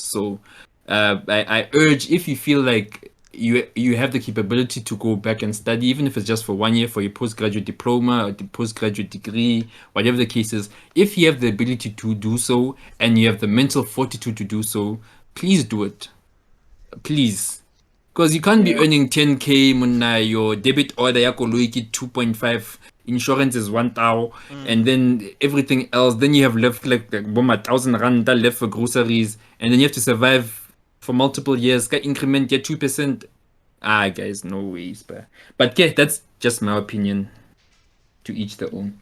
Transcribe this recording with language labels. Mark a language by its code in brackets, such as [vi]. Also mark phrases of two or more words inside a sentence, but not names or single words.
[en] So, I urge, if you feel like you have the capability to go back and study, even if it's just for 1 year for your postgraduate diploma or the postgraduate degree, whatever the case is, if you have the ability to do so and you have the mental fortitude to do so, please do it. Please. Because you can't be earning 10K muna, your debit order [st] ya koloi ke [en] 2.5, insurance is 1,000, and then everything else, then you have left like 1,000 rand left for groceries, and then you have to survive for multiple years. Ka increment get 2%. Guys, no ways, but yeah, that's just my opinion. To each their own.